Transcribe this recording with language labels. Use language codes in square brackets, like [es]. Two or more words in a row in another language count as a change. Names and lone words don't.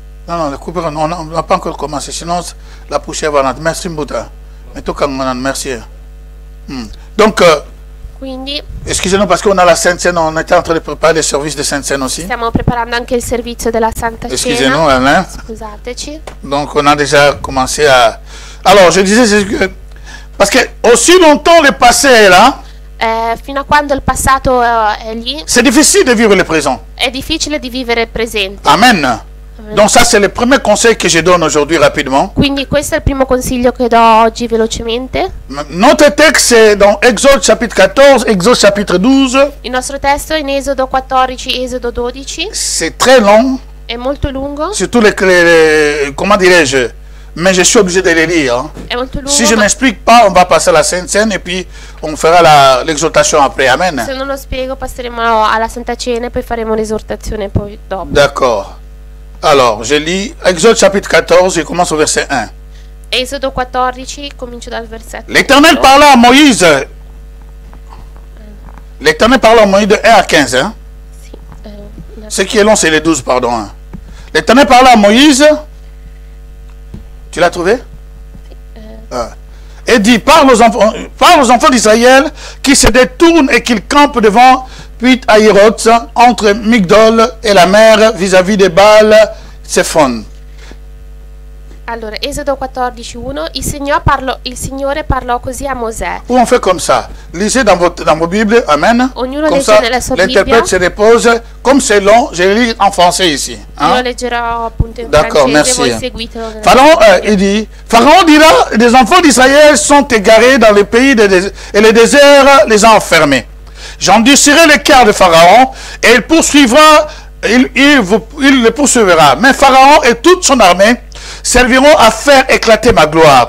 [fr] Non, le couper, on n'a pas encore commencé, sinon la poussière va rentrer. Merci Mbouta. Mais tout comme merci. Donc, excusez-nous parce qu'on a la Sainte Seine, on était en train de préparer le service de Sainte Seine aussi. [it] Stiamo preparando anche il servizio della Santa Cena. [fr] Excusez-nous, Alain. [it] Scusateci. [fr] Donc, on a déjà commencé à... Alors, je disais, parce que aussi longtemps le passé est là, [it] fino a quando il passato è lì, [fr] c'est difficile de vivre le présent. [it] è difficile di vivere il presente. [fr] Amen. Donc ça c'est le premier conseil que je donne aujourd'hui rapidement. [it] Quindi questo è il primo consiglio che do oggi velocemente. [fr] Notre texte est dans Exode chapitre 14, Exode chapitre 12. [it] Il nostro testo è in Esodo 14, Esodo 12. [fr] C'est très long. [it] È molto lungo. [fr] Surtout les comment dirais-je, mais je suis obligé de les lire. [it] È molto lungo. [fr] Si je n'explique pas, on va passer à la Sainte Seine et puis on fera l'exhortation après. Amen. [it] Se non lo spiego passeremo alla Santa Cena e poi faremo l'esortazione poi dopo. [fr] D'accord. Alors, je lis Exode chapitre 14, je commence au verset 1. [it] Esodo 14, comincio dal versetto. [fr] L'Éternel parla à Moïse. L'Éternel parla à Moïse de 1 à 15. Hein? [it] Sì, [fr] Ce qui est long, c'est les 12, pardon. Hein. L'Éternel parla à Moïse. Tu l'as trouvé? Et dit, parle aux enfants d'Israël qui se détournent et qu'ils campent devant Pit Hahiroth, entre Migdol et la mer, vis-à-vis de Baal Zephon. [it] Allora, Esodo 14:1, il Signore parlò così a Mosè. [fr] Ou on fait comme ça. Lisez dans vos Bibles, Amen. [it] Ognuno [fr] comme [it] legge [fr] ça, [it] nella sua [fr] l'interprète se [it] Bibbia. [fr] repose. Comme c'est long, je le lis en français ici. Hein? [it] Io leggerò appunto in [fr] D'accord, [it] francese, [fr] merci. [it] voi seguitelo. [fr] Pharaon, il dit, Pharaon dira, les enfants d'Israël sont égarés dans le pays et le désert les a enfermés. J'endurcirai le cœur de Pharaon et il poursuivra, il le poursuivra. Mais Pharaon et toute son armée serviront à faire éclater ma gloire.